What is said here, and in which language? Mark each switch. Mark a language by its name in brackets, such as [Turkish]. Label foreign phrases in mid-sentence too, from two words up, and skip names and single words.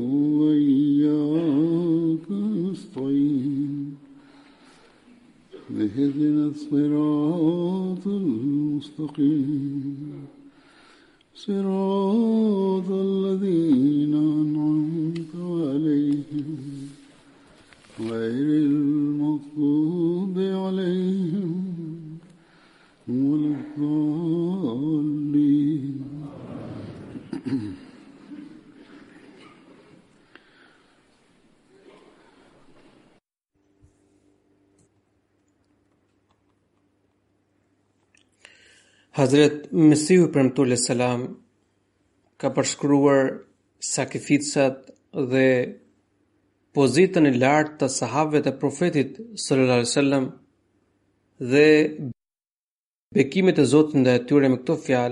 [Arabic] وإياك نستعين اهدنا الصراط المستقيم صراط الذين أنعمت عليهم غير المغضوب عليهم ولا الضالين. [Albanian] Hazret Mesihu premtuar selam ka përshkruar sakrificat dhe pozitën e lartë të sahabëve të Profetit [Arabic] صلى الله عليه وسلم [Albanian] dhe bekimet e Zotit ndaj tyre me këto fjalë.